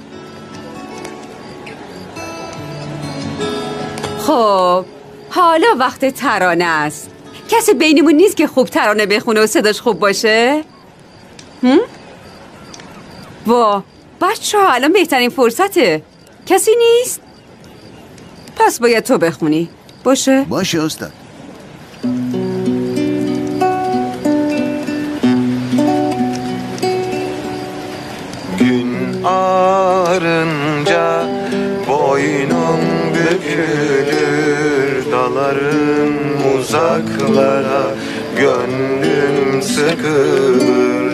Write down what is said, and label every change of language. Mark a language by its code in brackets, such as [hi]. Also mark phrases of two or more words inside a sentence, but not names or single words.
[fa] خب حالا وقت ترانه است. کسی بینمون نیست که خوب ترانه بخونه و صداش خوب باشه؟ وا بچه ها، الان بهترین فرصته. کسی نیست؟ پس باید تو بخونی. باشه استاد. [tr] Gün ağarınca boynum bükülür, dalarım uzaklara, gönlüm sıkılır.